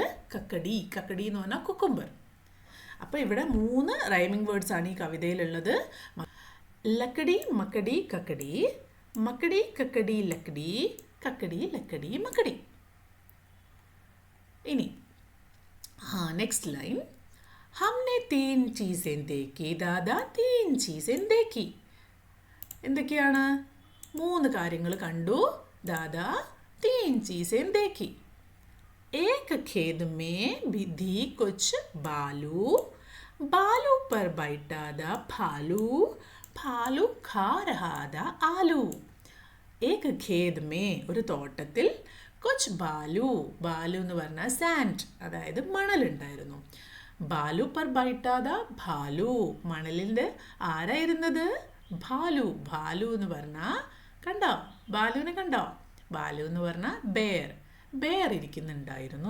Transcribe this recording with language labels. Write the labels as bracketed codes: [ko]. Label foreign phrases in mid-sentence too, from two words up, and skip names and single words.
[ml] കക്കടി എന്ന് പറഞ്ഞാൽ കുക്കുംബർ. അപ്പോൾ ഇവിടെ 3 [en] rhyming words [ml] ആണ് ഈ കവിതയിലുള്ളത്. [hi] लकड़ी मकड़ी ककड़ी, मकड़ी ककड़ी लकड़ी, ककड़ी लकड़ी मकड़ी. [ml] ഇനി [en] next line, [hi] हमने 3 चीज़ें देखी, दादा 3 चीज़ें देखी. [ml] എന്തൊക്കെയാണ്? 3 കാര്യങ്ങൾ കണ്ടു. [hi] ദാദാ 3 चीज़ें देखी. एक खेत में थी कुछ बालू, बालू पर बैठा था भालू, भालू खा रहा था आलू. एक खेत में, [ml] ഒരു തോട്ടത്തിൽ, [hi] कुछ बालू, [ml] ബാലു എന്ന് പറഞ്ഞാൽ സാൻഡ്, അതായത് മണലുണ്ടായിരുന്നു. [hi] बालू पर बैठा था भालू, [ml] മണലിൻ്റെ ആരായിരുന്നത്? [hi] ഭാലു. [ml] ഭാലു എന്ന് പറഞ്ഞാൽ കണ്ടോ, ബാലുവിനെ കണ്ടോ? ബാലു എന്ന് പറഞ്ഞാൽ ബെയർ ഇരിക്കുന്നുണ്ടായിരുന്നു.